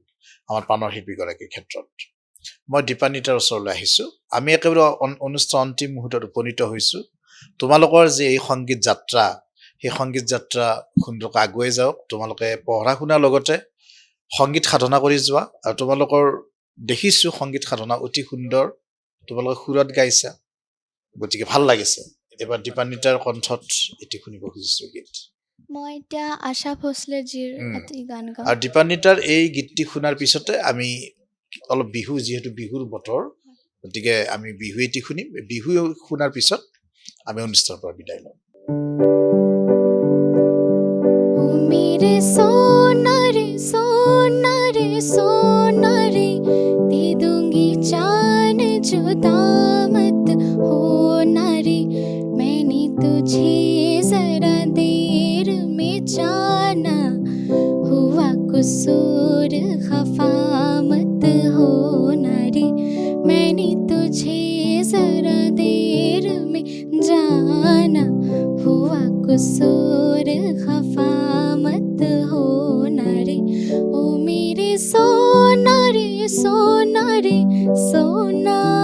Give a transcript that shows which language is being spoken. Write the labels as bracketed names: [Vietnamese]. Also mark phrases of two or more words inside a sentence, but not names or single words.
[Assamese] আমাৰ প্ৰাণৰ শিল্পীগৰাকীৰ ক্ষেত্ৰত মই দীপান্বিতাৰ ওচৰলৈ আহিছো আমি একেবাৰে অনুষ্ঠান অন্তিম মুহূৰ্তত উপনীত হৈছো তোমালোকৰ যে এই সংগীত যাত্ৰা সেই সংগীত যাত্ৰা সুন্দৰকৈ আগুৱাই যাওক তোমালোকে পঢ়া শুনাৰ লগতে সংগীত সাধনা কৰি যোৱা আৰু তোমালোকৰ দেখিছো সংগীত সাধনা অতি সুন্দৰ তোমালোকে সুৰত গাইছা গতিকে ভাল লাগিছে এবাৰ দীপান্বিতাৰ কণ্ঠত এটি শুনিব খুজিছো গীত মই এতিয়া আশা ভোসলেজীৰ এটি গান গাম আৰু দীপান্বিতাৰ এই গীতটি শুনাৰ পিছতে আমি অলপ বিহু যিহেতু বিহুৰ বতৰ গতিকে আমি বিহু এটি শুনিম বিহু শুনাৰ পিছত আমি অনুষ্ঠানৰ পৰা বিদায় লম [Hindi] ओ मेरे सोना रे सोना रे दे दूंगी जान जुदा मत होना रे मैंने तुझे जरा देर में जाना हुआ कसूर खफा मत होना रे मैंने तुझे जरा देर में जाना हुआ कसूर खफा मत होना रे ओ मेरे सोना रे सोना रे सोना